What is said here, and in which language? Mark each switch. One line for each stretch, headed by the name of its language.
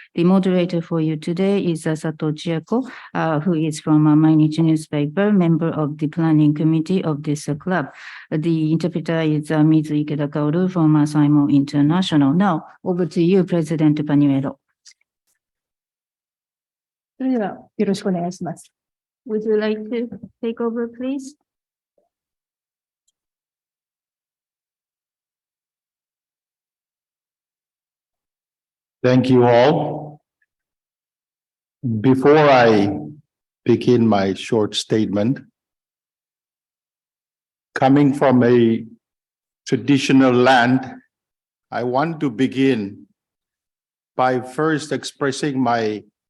English: The moderator for you today is Sato Chiako, who is from Mainichi newspaper, member of the planning committee of this club. The interpreter is Mizu Ikeda Kaoru from Saimo International. Now, over to you, President Panuelo.
Japanese: それではよろしくお願いします。
English: Would you like to take over, please? Thank you all. Before I begin my short statement, coming from a traditional land, I want to begin by first expressing my